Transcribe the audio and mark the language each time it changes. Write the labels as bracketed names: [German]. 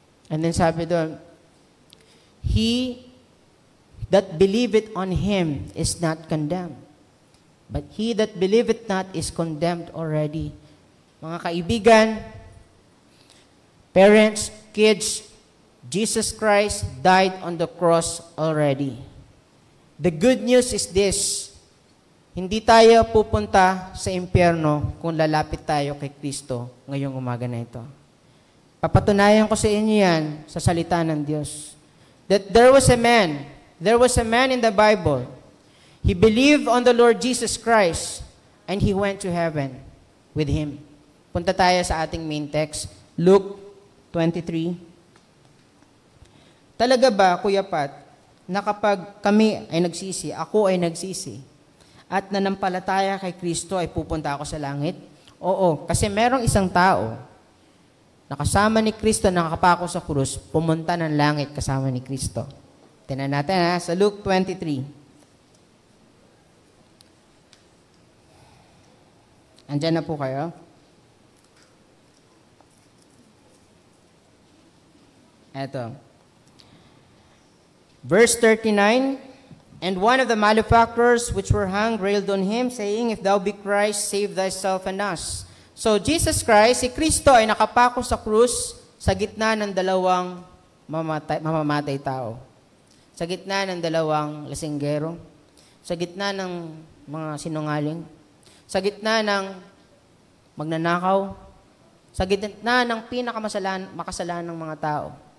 [English] And then [Filipino] sabi doon, [English] he that believeth on Him is not condemned, but he that believeth not is condemned already. [Filipino] Mga kaibigan, [English] parents, kids, Jesus Christ died on the cross already. The good news is this: [Filipino] hindi tayo pupunta sa impyerno kung lalapit tayo kay Kristo ngayong umaga na ito. Papatunayan ko sa inyo yan sa salita ng Diyos. [English] That there was a man in the Bible. He believed on the Lord Jesus Christ and he went to heaven with Him. [Filipino] Punta tayo sa ating [English] main text, [Filipino] Luke 23. Talaga ba, Kuya Pat, na kapag kami ay nagsisi, ako ay nagsisi, at nanampalataya kay Kristo ay pupunta ako sa langit? Oo, kasi merong isang tao na kasama ni Kristo, nakapako sa krus, pumunta ng langit kasama ni Kristo. Tingnan natin sa Luke 23. Andyan na po kayo. Eto. [English] Verse 39, and one of the malefactors which were hung railed on him, saying, if thou be Christ, save thyself and us. [Filipino] So, Jesus Christ, si Kristo ay nakapako sa krus sa gitna ng dalawang mamamatay tao. Sa gitna ng dalawang lasinggero. Sa gitna ng mga sinungaling. Sa gitna ng magnanakaw. Sa gitna ng makasalan ng mga tao.